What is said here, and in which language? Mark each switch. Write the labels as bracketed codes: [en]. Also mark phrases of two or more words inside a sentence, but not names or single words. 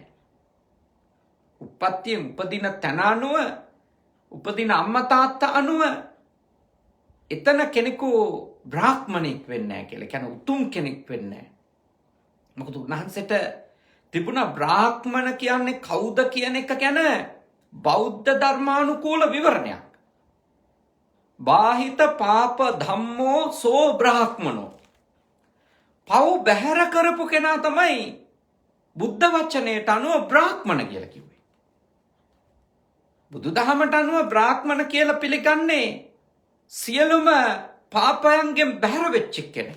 [si] උප්පත්තියෙන් උපදින තැන අනුව උපදින අම්මා තාත්තා අනුව එතන කෙනෙකු බ්‍රාහ්මණෙක් වෙන්නේ නැහැ කියලා. කියන්නේ උතුම් කෙනෙක් වෙන්නේ නැහැ. මොකද උන්වහන්සේට තිබුණා බ්‍රාහ්මණ කියන්නේ කවුද කියන එක ගැන බෞද්ධ ධර්මානුකූල විවරණයක්. [pi] බාහිත පාප ධම්මෝ සෝ බ්‍රාහ්මනෝ. [si] පව් බැහැර කරපු කෙනා තමයි බුද්ධ වචනයට අනුව බ්‍රාහ්මණ කියලා කිව්වේ. බුදුදහමට අනුව බ්‍රාහ්මණ කියලා පිළිගන්නේ සියලුම පාපයන්ගෙන් බැහැර වෙච්ච කෙනෙක්.